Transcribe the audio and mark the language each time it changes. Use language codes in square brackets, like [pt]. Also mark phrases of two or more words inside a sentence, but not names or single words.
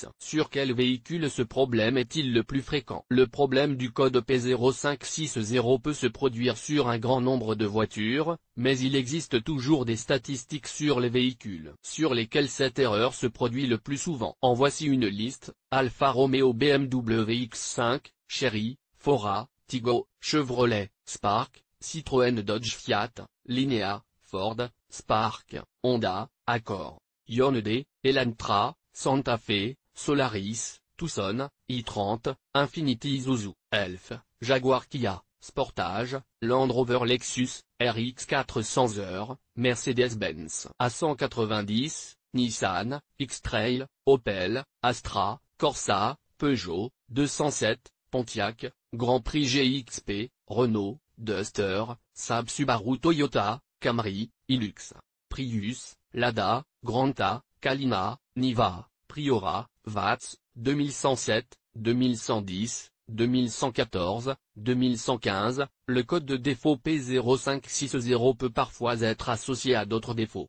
[fr] Sur quel véhicule ce problème est-il le plus fréquent? Le problème du code P0560 peut se produire sur un grand nombre de voitures, mais il existe toujours des statistiques sur les véhicules sur lesquels cette erreur se produit le plus souvent. En voici une liste: Alfa Romeo, BMW X5, Chery, Fora, Tigo, Chevrolet, Spark, Citroën, Dodge, Fiat, Linea, Ford, Spark, Honda, Accord, Hyundai, Elantra, Santa Fe, Solaris, Tucson, i30, Infiniti, Isuzu, Elf, Jaguar, Kia, Sportage, Land Rover, Lexus, RX 400R, Mercedes-Benz A190, Nissan, X-Trail, Opel, Astra, Corsa, Peugeot 207, Pontiac, Grand Prix GXP, Renault, Duster, Saab, Subaru, Toyota, Camry, Hilux, Prius, Lada, Granta, Kalina, Niva, Priora, Vats, 2107, 2110, 2114, 2115, le code de défaut P0560 peut parfois être associé à d'autres défauts.